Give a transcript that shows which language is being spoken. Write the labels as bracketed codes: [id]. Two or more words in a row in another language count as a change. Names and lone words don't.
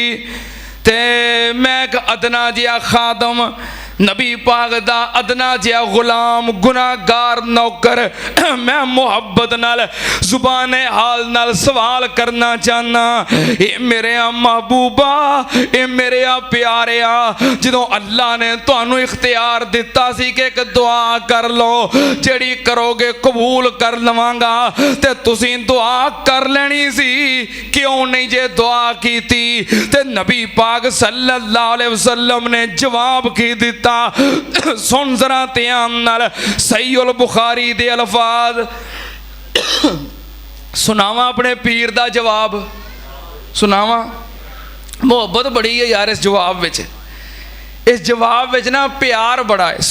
[pa] تے میں ایک ادنیٰ جیہا خادم نبی پاک دا ادنیٰ جیہا غلام گناہگار نوکر میں محبت نال زبانِ حال نال سوال کرنا چاہنا، اے میرے محبوبا، اے میرے پیاریا، جدوں اللہ نے تہانوں اختیار دتا سی کہ ایک دعا کر لو، جڑی کرو گے قبول کر لواں گا، تے تسیں دعا کر لینی سی، کیوں نہیں جے دعا کیتی? تے نبی پاک [ar] صلى الله عليه وسلم [pa] نے جواب کی دتا. سن ذرا دھیان نال صحیح البخاری دے الفاظ سناوا، اپنے پیر دا جواب سناوا. محبت بڑی ہے یار اس جواب وچ، اس جواب وچ نا پیار بڑا ہے.